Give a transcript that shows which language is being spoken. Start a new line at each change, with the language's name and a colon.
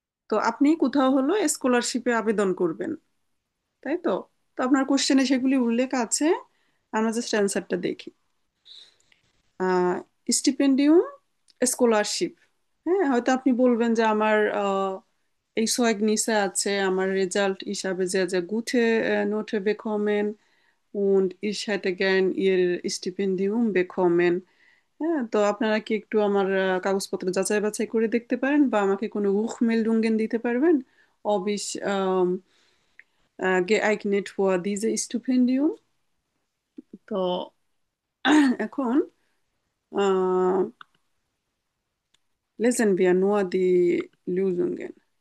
Bangla: তো আপনি কোথাও হলো স্কলারশিপে আবেদন করবেন, তাই তো? তো আপনার কোশ্চেনে সেগুলি উল্লেখ আছে, আমরা জাস্ট অ্যান্সারটা দেখি। স্টিপেন্ডিয়াম, স্কলারশিপ। হ্যাঁ, হয়তো আপনি বলবেন যে আমার এই Zeugnisse আছে, আমার রেজাল্ট হিসাবে
German: sehr, sehr gute Note bekommen und ich hätte gern ihr Stipendium bekommen।
Bangla: হ্যাঁ, তো আপনারা কি একটু আমার কাগজপত্র যাচাই বাছাই করে দেখতে পারেন বা আমাকে কোনো Rückmeldungen দিতে পারবেন,
German: ob ich geeignet für dieses Stipendium?
Bangla: তো এখন আহ,
German: lesen wir nur die Lösungen.